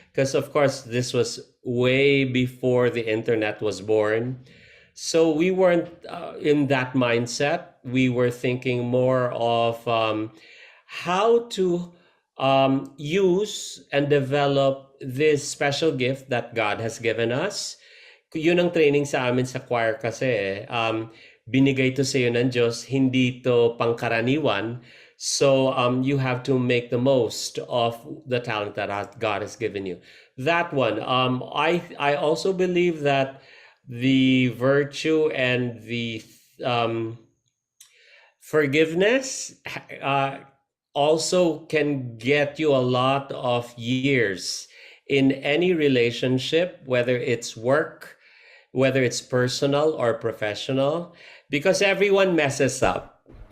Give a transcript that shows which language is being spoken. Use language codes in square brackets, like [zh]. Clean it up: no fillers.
[en] Because, of course, this was way before the internet was born. So we weren't in that mindset. We were thinking more of how to use and develop this special gift that God has given us. [tl] Yun ang training sa amin sa choir kasi binigay to sa iyo ng Diyos, hindi to pangkaraniwan. [en] So you have to make the most of the talent that God has given you. That one, I also believe that the virtue and the forgiveness also can get you a lot of years in any relationship, whether it's work, whether it's personal or professional, because everyone messes up.